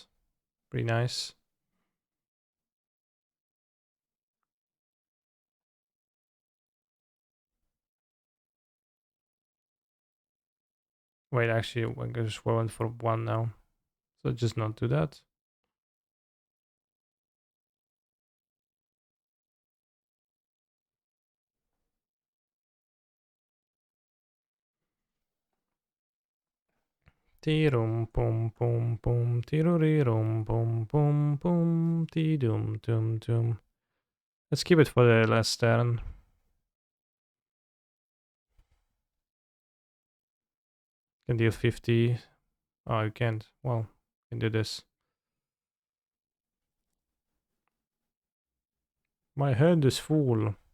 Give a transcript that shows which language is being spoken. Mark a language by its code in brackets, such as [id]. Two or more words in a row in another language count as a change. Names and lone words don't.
[en] Pretty nice. Wait, actually, we can just whirlwind for 1 now. So just not do that. Tirum pum pum pum tirurirum pum pum pum tidum tum tum. Let's keep it for the last turn. Can deal 50. Oh, you can't. Well, can do this. My hand is full.